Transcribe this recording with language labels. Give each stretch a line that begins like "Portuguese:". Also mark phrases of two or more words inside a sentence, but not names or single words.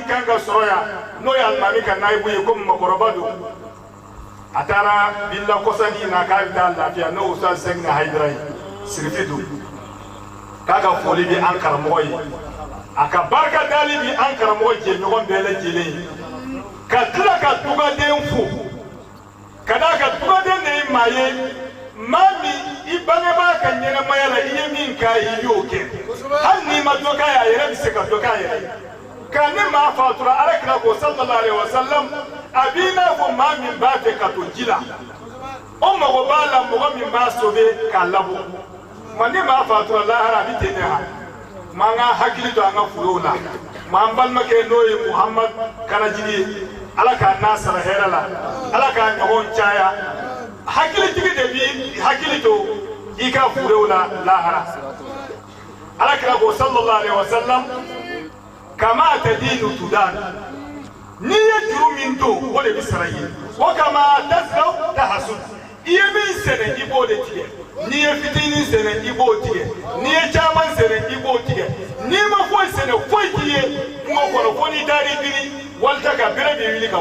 Bambara: kan ka sɔrɔ yan n'o ye alimami ka nayibu ye komi mɔgɔkɔrɔba don a taara bila kɔsani na k'a bɛ taa lafiya n'o Ustaz Sɛgina Hayidara ye Sirifi don k'a ka foli bɛ an karamɔgɔ ye a ka barika dali bɛ an karamɔgɔ jɛɲɔgɔn bɛɛ lajɛlen ye ka tila ka dugaden fo ka d'a ka dugaden de ye maa ye maa min i bangebaa ka ɲɛnɛmaya la i ye min k'a ye i y'o kɛ hali n'i ma dɔ k'a ye a yɛrɛ bɛ se ka dɔ k'a yɛrɛ ye ka ne maa fatura Alakira ko
Arabic: صلى الله عليه وسلم
Bambara: a b'i n'a fɔ maa min b'a fɛ ka to ji la o mago b'a la mɔgɔ min b'a sauver k'a labɔ ma ne maa fatura lahara a bɛ ten de ha maa ka hakili to an ka furow la maa n balimakɛ n'o ye Muhamad Kanajigi ye Ala k'a n'a sara hɛrɛ la Ala k'a ɲɔgɔn caya hakilitigi de bi hakili to i ka furew la lahara Alakira ko
Arabic: صلى الله عليه وسلم كما تدين تدان
Bambara: n'i ye juru min don o de bɛ sara i ye
Arabic: وكما تزرع تحصد
Bambara: i ye min sɛnɛ i b'o de tigɛ n'i ye fitinin sɛnɛ i b'o tigɛ n'i ye caman sɛnɛ i b'o tigɛ n'i ma foyi sɛnɛ foyi t'i ye kungo kɔnɔ fo n'i taara i biri walita ka bere b'i wuli ka